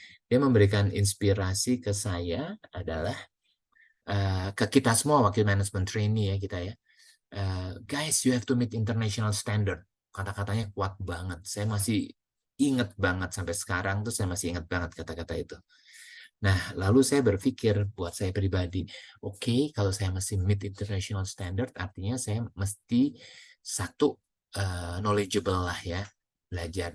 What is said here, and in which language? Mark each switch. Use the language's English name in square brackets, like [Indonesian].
[Indonesian] Dia memberikan inspirasi ke saya adalah ke kita semua wakil manajemen trainee ya kita ya. [English] guys, you have to meet international standard. [Indonesian] Kata-katanya kuat banget. Saya masih ingat banget sampai sekarang tuh, saya masih ingat banget kata-kata itu. Nah, lalu saya berpikir buat saya pribadi, oke, kalau saya mesti [English] meet international standard, [Indonesian] artinya saya mesti satu knowledgeable lah ya, belajar.